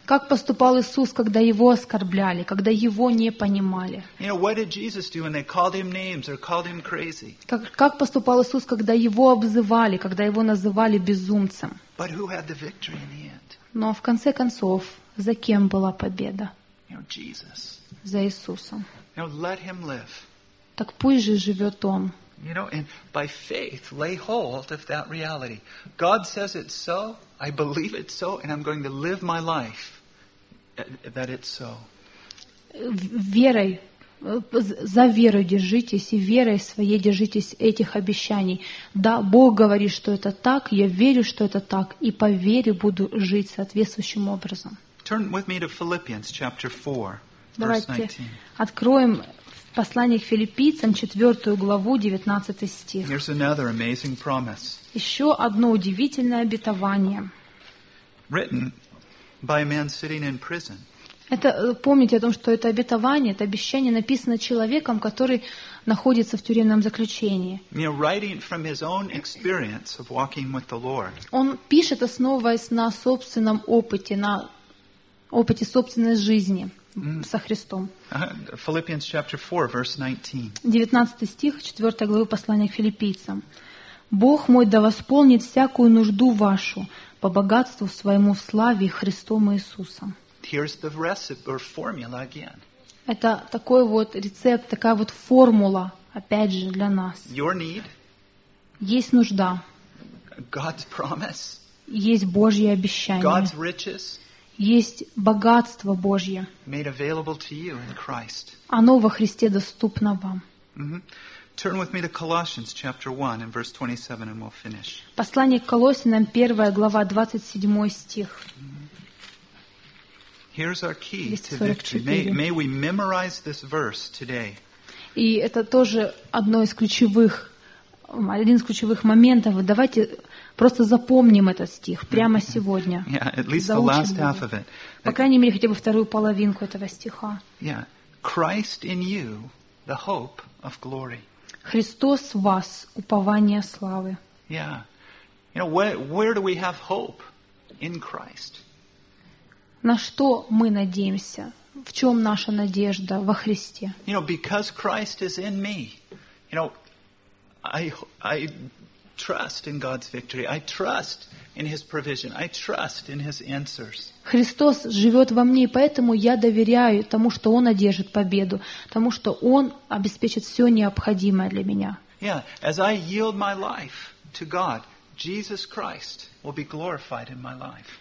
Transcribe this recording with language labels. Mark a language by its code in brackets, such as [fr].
[ru] Как поступал Иисус, когда его оскорбляли, когда его не понимали? [en] You know, what did Jesus do when they called him names or called him crazy? [ru] Как поступал Иисус, когда его обзывали, когда его называли безумцем? [en] But who had the victory in the end? [ru] Но в конце концов, за кем была победа? [en] You know, Jesus. [ru] За Иисусом. [en] You know, let him live. [ru] Так пусть же живет Он. [en] You know, and by faith, lay hold of that reality. God says it so, I believe it so, and I'm going to live my life that it's so. [ru] Верой, за верой держитесь, и верой своей держитесь этих обещаний. Да, Бог говорит, что это так, я верю, что это так, и по вере буду жить соответствующим образом. [en] Turn with me to Philippians chapter 4. [ru] откроем послание к Филиппийцам, 4 главу, 19 стих. [en] Here's another amazing promise. [ru] Еще одно удивительное обетование. [en] Written by a man sitting in prison. [ru] Это, помните о том, что это обетование, это обещание написано человеком, который находится в тюремном заключении. [en] You know, writing from his own experience of walking with the Lord. [ru] Он пишет, основываясь на собственном опыте, на опыте собственной жизни со Христом. [en] Philippians chapter 4, verse 19. [ru] 19 стих, 4 главы послания к Филиппийцам. «Бог мой да восполнит всякую нужду вашу по богатству своему в славе Христом Иисусом». [en] Here's the recipe or formula again. [ru] Это такой вот рецепт, такая вот формула, опять же, для нас. [en] Your need. [ru] Есть нужда. [en] God's promise. [ru] Есть Божье обещание. [en] God's riches. [ru] Есть богатство Божье. [en] Made available to you in Christ. [ru] Оно во Христе доступно вам. Mm-hmm. [en] Turn with me to Colossians chapter 1 and verse 27 and we'll finish. [ru] Послание к Колоссянам, 1 глава, 27 стих. [en] Here's our key to victory. May we memorize this verse today. [ru] И это тоже один из ключевых моментов. Давайте просто запомним этот стих прямо сегодня. [en] Yeah, at least the last half of it. [ru] По крайней мере, хотя бы вторую половинку этого стиха. [en] Yeah. Christ in you, the hope of glory. [ru] Христос в вас, упование славы. Yeah. [en] You know, where do we have hope in Christ? [ru] На что мы надеемся? В чем наша надежда во Христе? [en] You know, because Christ is in me, you know, I trust in God's victory. I trust in His provision. I trust in His answers. [ru] Христос живет во мне, поэтому я доверяю тому, что Он одержит победу, тому, что Он обеспечит все необходимое для меня. [en] Yeah, as I yield my life to God, Jesus Christ will be glorified in my life.